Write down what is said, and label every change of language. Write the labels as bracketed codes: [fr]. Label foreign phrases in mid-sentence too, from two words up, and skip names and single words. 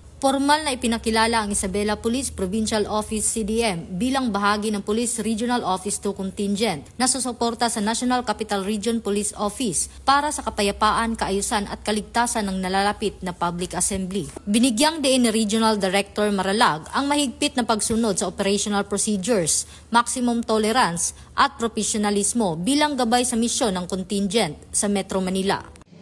[tl] Formal na ipinakilala ang Isabela Police Provincial Office CDM bilang bahagi ng Police Regional Office 2 Contingent na susuporta sa National Capital Region Police Office para sa kapayapaan, kaayusan at kaligtasan ng nalalapit na [en] public assembly. [tl] Binigyang diin ni Regional Director Maralag ang mahigpit na pagsunod sa [en] operational procedures, maximum tolerance [tl] at professionalismo bilang gabay sa misyon ng contingent sa Metro Manila.